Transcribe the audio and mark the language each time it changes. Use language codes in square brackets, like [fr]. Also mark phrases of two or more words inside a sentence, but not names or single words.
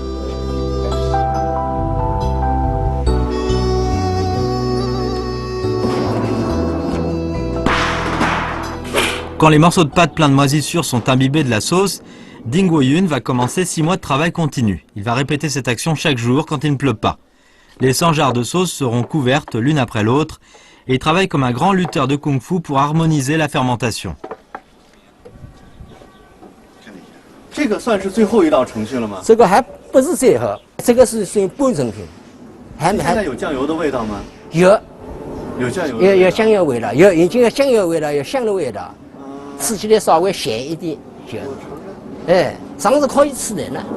[fr] Quand les morceaux de pâte pleins de moisissures sont imbibés de la sauce, Ding Woyun va commencer 6 mois de travail continu. Il va répéter cette action chaque jour quand il ne pleut pas. Les 100 jarres de sauce seront couvertes l'une après l'autre et il travaille comme un grand lutteur de kung-fu pour harmoniser la fermentation. [zh] 这个算是最后一道程序了吗？这个还不是最后，这个是算半成品，现在有酱油的味道吗？有有酱油。有香油味道，有已经有香油味道，有香的味道，吃起来稍微咸一点就，哎，上次可以吃的呢。